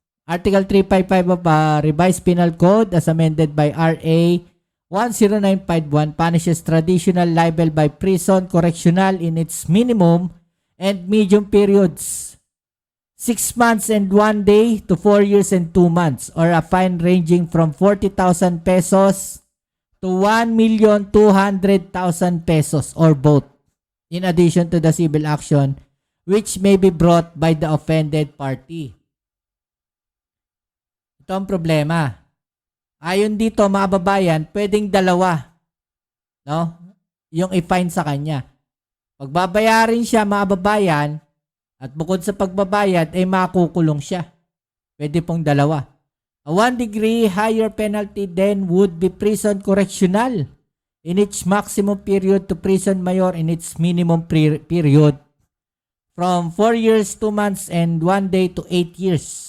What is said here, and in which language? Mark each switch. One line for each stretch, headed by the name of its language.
English: Article 355 of Revised Penal Code as amended by RA 10951 punishes traditional libel by prison correctional in its minimum and medium periods 6 months and 1 day to 4 years and 2 months, or a fine ranging from 40,000 pesos to 1,200,000 pesos or both, in addition to the civil action which may be brought by the offended party.
Filipino: Ito ang problema. Ayon dito, mga babayan, pwedeng dalawa, no? Yung i-fine sa kanya. Pagbabayarin siya, mga babayan, At bukod sa pagbabayad, ay makukulong siya. Pwede pong dalawa.
English: A 1 degree higher penalty then would be prison correctional in its maximum period to prison mayor in its minimum period from 4 years, 2 months, and 1 day to 8 years.